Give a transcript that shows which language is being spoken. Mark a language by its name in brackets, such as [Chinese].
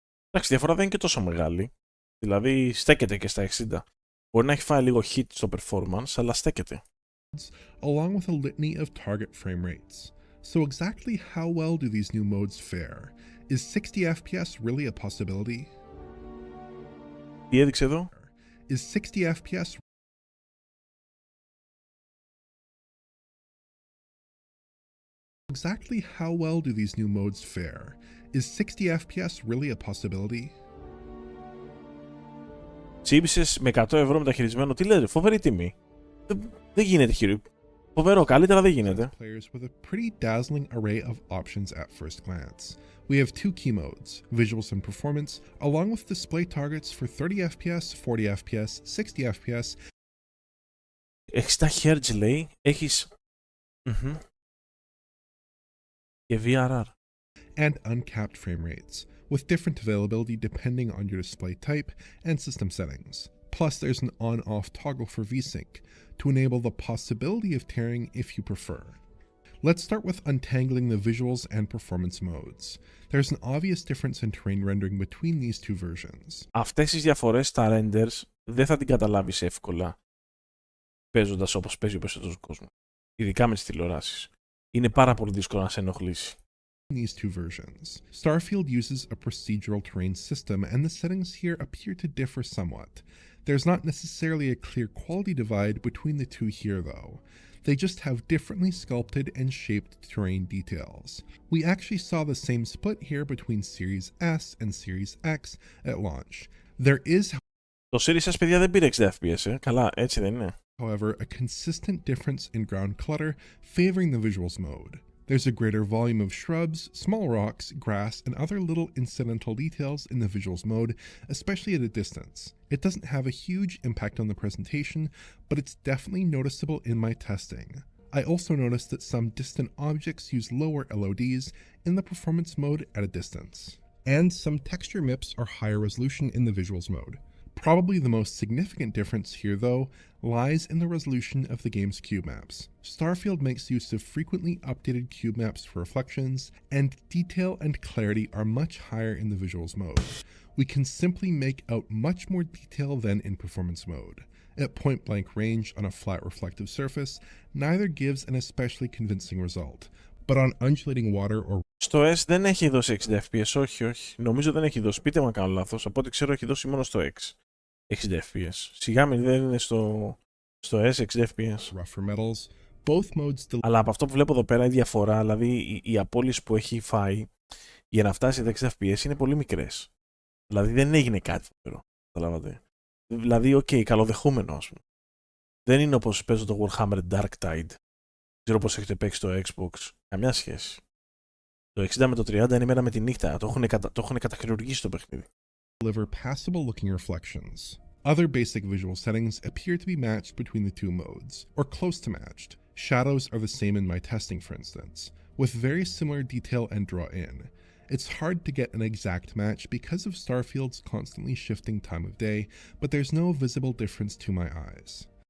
[Greek] Εντάξει, η διαφορά δεν είναι και τόσο μεγάλη. Δηλαδή στέκεται και στα 60. Μπορεί να έχει φάει λίγο hit στο performance, αλλά στέκεται. [English] Along with a litany of target frame rates. So exactly how well do these new modes fare? Is 60 FPS really a possibility? [Greek] Τι έδειξε εδώ? [English] Is 60 FPS Exactly how well do these new modes fare? Is 60 FPS really a possibility? [Greek] Τσίμπησες με 100 ευρώ μεταχειρισμένο. Τι λες, φοβερή τιμή. Δεν γίνεται χειρή. Φοβερό, καλύτερα δεν γίνεται. [English] Players with a pretty dazzling array of options at first glance. We have two key modes, visuals and performance, along with display targets for 30 FPS, 40 FPS, 60 FPS. [Greek] 60 Hz λέει, έχεις... Και VRR. [English] And uncapped frame rates, with different availability depending on your display type and system settings. Plus, there's an on-off toggle for VSync to enable the possibility of tearing if you prefer. Let's start with untangling the visuals and performance modes. There's an obvious difference in terrain rendering between these two versions. [Greek] Αυτές τις διαφορές στα renders δεν θα την καταλάβεις εύκολα παίζοντας όπως παίζει ο περισσότερος κόσμος. Ειδικά με τις τηλεοράσεις. Είναι πάρα πολύ δύσκολο να σε ενοχλήσει. [English] These two versions. Starfield uses a procedural terrain system, and the settings here appear to differ somewhat. There's not necessarily a clear quality divide between the two here though. They just have differently sculpted and shaped terrain details. We actually saw the same split here between Series S and Series X at launch. There is, [Greek] Το Series S, παιδιά, δεν πήρε 60 FPS, Καλά, έτσι δεν είναι. [English] however, a consistent difference in ground clutter favoring the visuals mode. There's a greater volume of shrubs, small rocks, grass, and other little incidental details in the visuals mode, especially at a distance. It doesn't have a huge impact on the presentation, but it's definitely noticeable in my testing. I also noticed that some distant objects use lower LODs in the performance mode at a distance. And some texture MIPs are higher resolution in the visuals mode. Probably the most significant difference here, though, lies in the resolution of the game's cube maps. Starfield makes use of frequently updated cube maps for reflections, and detail and clarity are much higher in the visuals mode. We can simply make out much more detail than in performance mode. At point-blank range on a flat reflective surface, neither gives an especially convincing result, but on undulating water or [Greek] Στο S δεν έχει δώσει 60 FPS, όχι. Νομίζω δεν έχει δώσει. Πείτε μου αν κάνω λάθος. Από ό,τι ξέρω έχει δώσει μόνο στο X 60 FPS. Σιγά μην δεν είναι στο S 60 FPS. [English] rougher metals, both modes [Greek] Αλλά από αυτό που βλέπω εδώ πέρα η διαφορά, δηλαδή οι απώλειες που έχει φάει για να φτάσει τα 60 FPS είναι πολύ μικρές. Δηλαδή δεν έγινε κάτι φοβερό. Καταλάβατε. Δηλαδή, καλοδεχούμενο ας πούμε. Δεν είναι όπως παίζω το Warhammer Dark Tide. Δεν ξέρω πώς έχετε παίξει στο Xbox. Καμιά σχέση. Το 60 με το 30 είναι μέρα με τη νύχτα. Το έχουν καταχειρουργήσει το παιχνίδι. [English] deliver passable looking reflections. Other basic visual settings appear to be matched between the two modes, or close to matched. Shadows are the same in my testing, for instance, with very similar detail and draw in. It's hard to get an exact match because of Starfield's constantly shifting time of day, but there's no visible difference to my eyes.